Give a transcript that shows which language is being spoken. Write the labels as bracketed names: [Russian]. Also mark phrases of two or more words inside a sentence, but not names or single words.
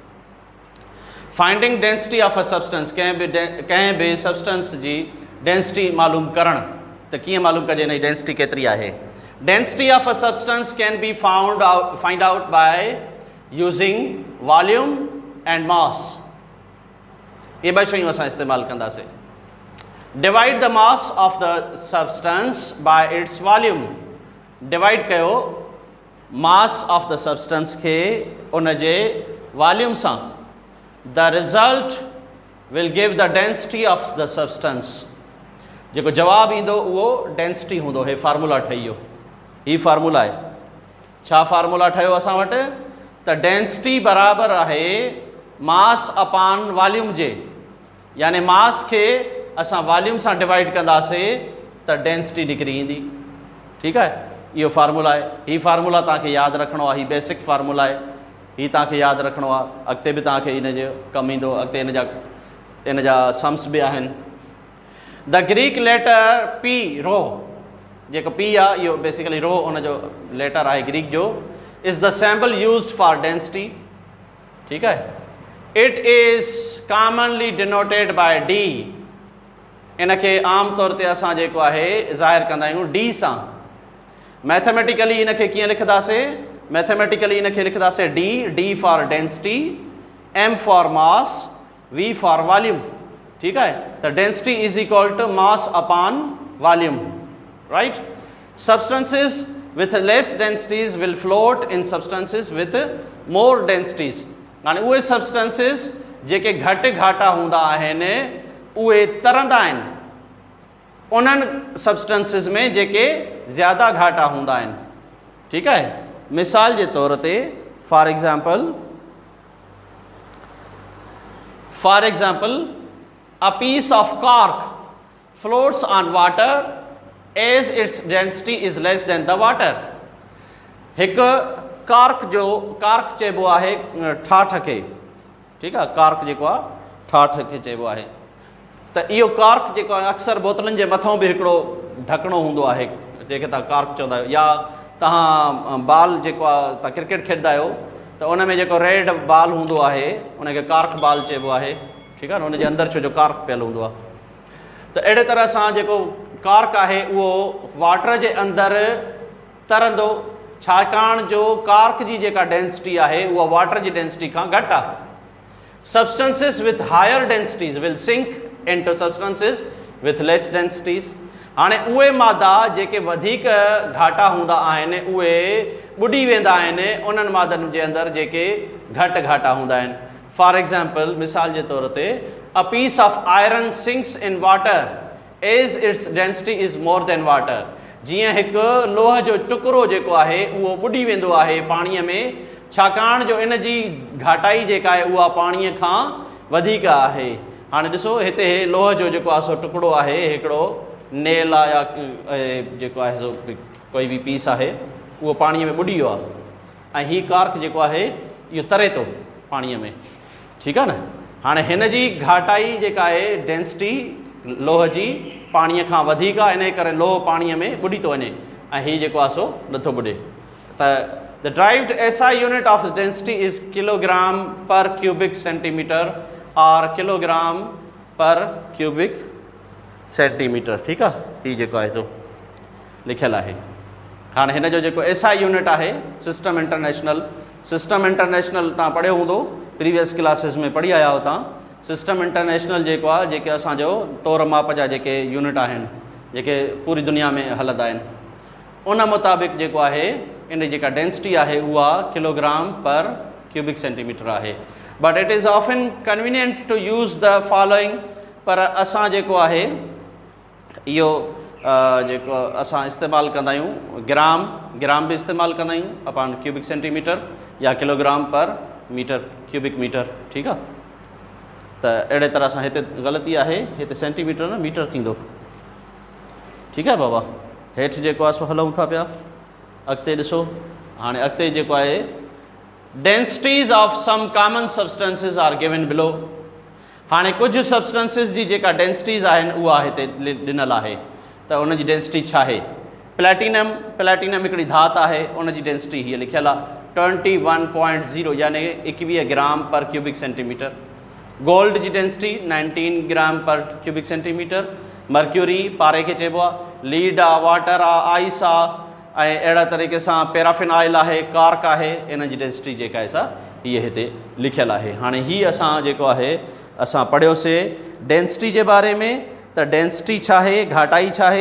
[English] Finding density of a substance, [Sindhi] कंहिं बि सब्सटेंस जी डेंसिटी मालूम करणु, त कीअं मालूम कजे हिन जी डेंसिटी केतिरी आहे। [English] Density of a substance can be find out by using volume and mass. [Sindhi] ये ॿ शयूं असां इस्तेमालु कंदासीं। [English] Divide the mass of the substance by its volume. [Sindhi] डिवाइड कयो [English] mass of the substance [Sindhi] खे उन जे वॉल्यूम सां। [English] The result will give the density of the substance. [Sindhi] जेको जवाबु ईंदो उहो डेंसिटी हूंदो। हे फार्मूला ठही वियो, ही फार्मूला आहे। छा फार्मूला ठहियो असां वटि? त डेंसिटी बराबरि आहे [English] mass upon volume [Sindhi] जे, यानी मास खे असां वॉल्यूम सां डिवाइड कंदासीं त डेंसिटी निकिरी ईंदी। ठीकु आहे, इहो फार्मूला आहे। ही फार्मूला तव्हांखे यादि रखिणो आहे, ही बेसिक फार्मूला आहे, ही तव्हांखे यादि रखिणो आहे। अॻिते बि तव्हांखे इन जो कमु ईंदो, अॻिते इन जा सम्स बि आहिनि। [English] The Greek letter pi, rho, [Sindhi] जेको पी आहे इहो बेसिकली रो उनजो लेटर आहे ग्रीक जो, [English] is the symbol used for density. [Sindhi] ठीकु आहे, [English] It is commonly denoted by D. [Sindhi] इनखे आम तौर ते असां जेको आहे ज़ाहिर कंदा आहियूं डी सां। मैथमेटिकली इनखे कीअं लिखंदासीं? मैथमेटिकली इनखे लिखंदासीं [English] D for density, M for mass, V for volume. [Sindhi] ठीकु आहे, त [English] density is equal to mass upon volume, right. Substances with less densities will float in substances with more densities. [Sindhi] हाणे उहे सब्सटेंसेस जेके घटि घाटा हूंदा आहिनि उहे तरंदा आहिनि उन्हनि सब्सटेंसेस में जेके ज़्यादा घाटा हूंदा आहिनि। ठीकु आहे, मिसाल जे तौर ते [English] for example a piece of cork floats on water as its density is less than the water। [Sindhi] हिकु कार्क चइबो आहे ठाठ खे। ठीकु आहे, कार्क जेको आहे ठाठ खे चइबो आहे। त इहो कार्क जेको आहे अक्सर बोतलनि जे मथां बि हिकिड़ो ढकणो हूंदो आहे जंहिंखे तव्हां कार्क चवंदा आहियो, या तव्हां बाल जेको आहे तव्हां क्रिकेट खेॾंदा आहियो त उन में जेको [English] red ball [Sindhi] हूंदो आहे उनखे [English] cork ball [Sindhi] चइबो आहे। ठीकु आहे न, उनजे अंदरि छो जो कार्क पियल हूंदो आहे। त अहिड़े तरह सां जेको कार्क आहे उहो वाटर जे अंदरि तरंदो, छाकाणि जो कार्क जी जेका डेंसिटी आहे उहा वाटर जी डेंसिटी खां घटि आहे। [English] Substances with higher densities will sink into substances with less densities. [Sindhi] हाणे उहे मादा जेके वधीक घाटा हूंदा आहिनि उहे ॿुॾी वेंदा आहिनि उन्हनि मादनि जे अंदरि जेके घटि घाटा हूंदा आहिनि। [English] For example, [Sindhi] मिसाल जे तौर ते [English] a piece of iron sinks in water as its density is more than water. [Sindhi] जीअं हिकु लोह जो टुकड़ो जेको आहे उहो ॿुॾी वेंदो आहे पाणीअ में, छाकाणि जो इन जी घाटाई जेका आहे उहा पाणीअ खां वधीक आहे। हाणे ॾिसो हिते लोह जो जेको आहे सो टुकड़ो आहे, हिकिड़ो नेल आहे या जेको आहे सो कोई बि पीस आहे उहो पाणीअ में ॿुॾी वियो आहे, ऐं हीउ कार्क जेको आहे इहो तरे थो पाणीअ में। ठीकु आहे न, हाणे हिन जी घाटाई जेका आहे डेंसिटी लोह जी पाणीअ खां वधीक आहे, इन करे लोह पाणीअ में ॿुॾी थो वञे ऐं हीउ जेको आहे सो नथो ॿुॾे। [English] त the derived SI unit of density is kilogram per cubic centimeter और kilogram per cubic centimeter। [Sindhi] ठीकु आहे, हीउ जेको आहे सो लिखियलु आहे। हाणे हिन जो जेको एसआई यूनिट आहे सिस्टम इंटरनेशनल तव्हां पढ़ियो हूंदो, [English] previous classes [Sindhi] में पढ़ी आया हो तव्हां। सिस्टम इंटरनेशनल जेको आहे जेके असांजो तौर माप जा जेके यूनिट आहिनि जेके पूरी दुनिया में हलंदा आहिनि उन मुताबिक़ जेको आहे इन जेका डेंसिटी आहे उहा [English] kilogram per cubic centimeter [Sindhi] आहे। [English] But it is often convenient to use the following, [Sindhi] पर असां जेको आहे इहो जेको असां इस्तेमालु कंदा आहियूं ग्राम बि इस्तेमालु कंदा आहियूं [English] upon cubic centimeter [Sindhi] या [English] kilogram per meter cubic meter, [Sindhi] ठीकु आहे। त अहिड़े तरह सां हिते ग़लती आहे, हिते सेंटीमीटर न मीटर थींदो, ठीकु आहे बाबा। हेठि जेको आहे सो हलूं था पिया, अॻिते ॾिसो। हाणे अॻिते जेको आहे [English] densities of some common substances are given below. [Sindhi] हाणे कुझु सब्सटेंसिस जी जेका डेंसिटीज़ आहिनि उहा हिते ॾिनल आहे, त उन जी डेंसिटी छा आहे। प्लैटिनम हिकिड़ी धात आहे, उन जी डेंसिटी हीअ लिखियलु आहे 21.0 यानी 21 [English] gram per cubic centimeter. [Sindhi] गोल्ड जी डेंसिटी 19 [English] gram per cubic centimeter. [Sindhi] मर्क्यूरी पारे खे चइबो आहे, लीड आहे, वाटर आहे, आइस आहे, ऐं अहिड़ा तरीक़े सां [English] paraffin oil [Sindhi] आहे, कार्क आहे, इन जी डेंसिटी जेका आहे सा हीअ हिते लिखियलु आहे। हाणे हीअ असां जेको आहे असां पढ़ियोसीं डेंसिटी जे बारे में, त डेंसिटी छा आहे, घाटाई छा आहे।